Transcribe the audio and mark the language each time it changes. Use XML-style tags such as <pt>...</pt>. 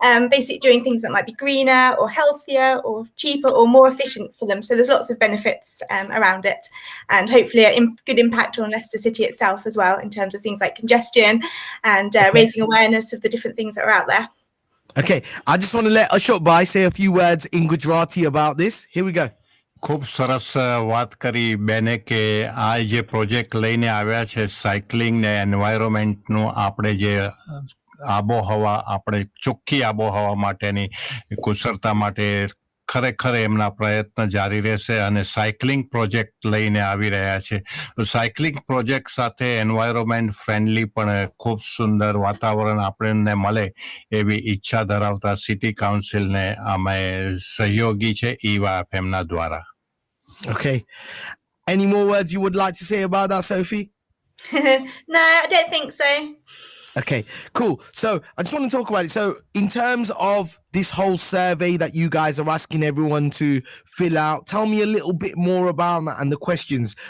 <en>Basically doing things that might be greener or healthier or cheaper or more efficient for them. So there's lots of benefits around it, and hopefully a good impact on Leicester City itself as well in terms of things like congestion and raising awareness of the different things that are out there. Okay, I just want to let Ashok Bhai say a few words in Gujarati about this. Here we go.</en> <gu>ખૂબ સરસ વાત કરી બેને કે આ જે project લઈને આવ્યા છે સાયકલિંગ ને એન્વાયરમેન્ટનું આપણે જે આબોહવા આપણે ચોખ્ખી આબોહવા માટેની કુશળતા માટે ખરેખર એમના પ્રયત્ન જારી રહેશે અને સાયકલિંગ પ્રોજેક્ટ લઈને આવી રહ્યા છે. તો સાયકલિંગ પ્રોજેક્ટ સાથે એન્વાયરમેન્ટ ફ્રેન્ડલી પણ ખૂબ સુંદર વાતાવરણ આપણને મળે એવી ઈચ્છા ધરાવતા સિટી કાઉન્સિલને અમે સહયોગી છે EAVA એમના દ્વારા.</gu> <en>Okay. Any more words you would like to say about that, Sophie? No, I don't think so. Okay, cool. So I just want to talk about it. So in terms of this whole survey that you guys are asking everyone to fill out, tell me a little bit more about that and the questions.</en>